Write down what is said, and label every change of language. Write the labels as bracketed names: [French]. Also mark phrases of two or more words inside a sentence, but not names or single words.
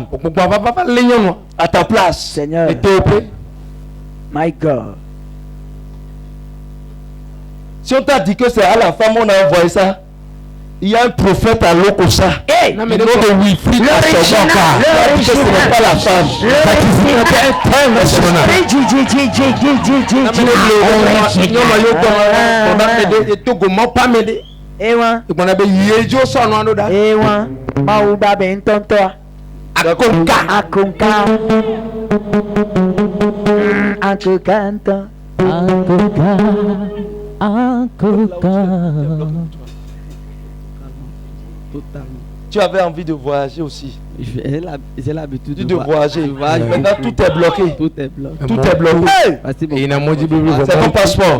[French] À ta place. Seigneur. [English] My God. [French] Si on t'a dit que c'est à la femme, on a envoyé ça. Il y a un prophète à Lokosa. Hey, Non, mais de Wilfried l'original, que ce n'est pas la femme. Ewa, Mauba Bentontoa. Akonka. Akonka. Totalement. Tu avais envie de voyager aussi. J'ai l'habitude De voyager. voyager. Maintenant tout est bloqué. Tout est bloqué. Tout est bloqué. Merci beaucoup. C'est ton passeport.